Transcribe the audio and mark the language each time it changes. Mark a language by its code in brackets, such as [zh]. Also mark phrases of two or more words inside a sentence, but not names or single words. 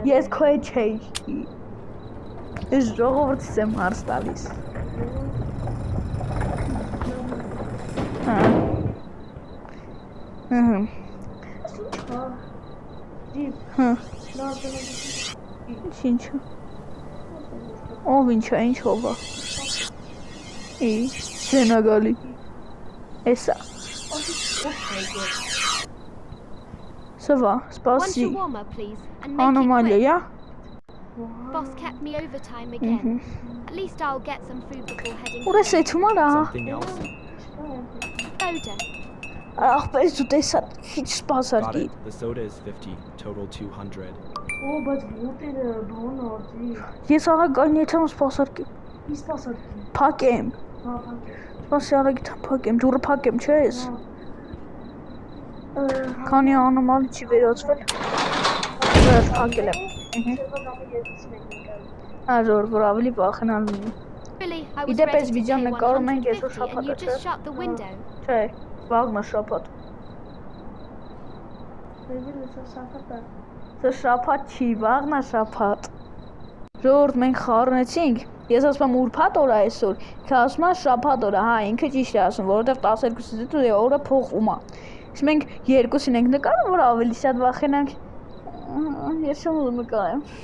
[hy] Ես քո է չէի Ես ժողորդից եմ հարս տալիս Ինչ Ով ինչա, ինչ հովա Չենա գալի Էսա Սվա, [en] One [hy] սպասի [en] shawarma, please, and make it [hy] Անոմալիա, [en] quick. Boss kept me overtime again. At least I'll get some food before heading [hy] ուր ես էթում արա [en] Something else? Soda. [hy] Ախպես դու տեսա, քիչ [en] Got [hy] սպասարկի [en] it. The soda is 50, total 200. [hy] Օ, բայց ոտերը բան արդի Ես աղա գան եթեմ սպասարկի Ինչ սպասարկի Պակեմ Հա, փակ Սպասի արագիտ փակեմ, դուրը փակեմ, չէ՞ ես։ Քանի անոմալի չի վերացվել։ Վերջ փակել եմ։ Ահա որ ավելի վախենալ լինի։ [en] Really, I was [hy] Իդեպ [en] ready [hy] այս [en] to [hy] վիդեոն [en] pay [hy] նկարում ենք [en] 150 [hy] այսօր [en] and [hy] շաբաթը, [en] you just shut the window. [hy] Չէ, վաղն է շաբաթ։ Սա շաբաթ չի, վաղն է շաբաթ։ Ժողովուրդ մենք խառնեցինք։ Ես ասում եմ ուրբաթ օր է այսօր։ Ինքը ասում է շաբաթ օր է, հա, ինքը ճիշտ է ասում, որովհետև 12-ից օրը փոխվում է։ Իսկ մենք երկուսին ենք նկարում, որ ավելի շատ վախենանք։ Ես չեմ ուզում նկարեմ։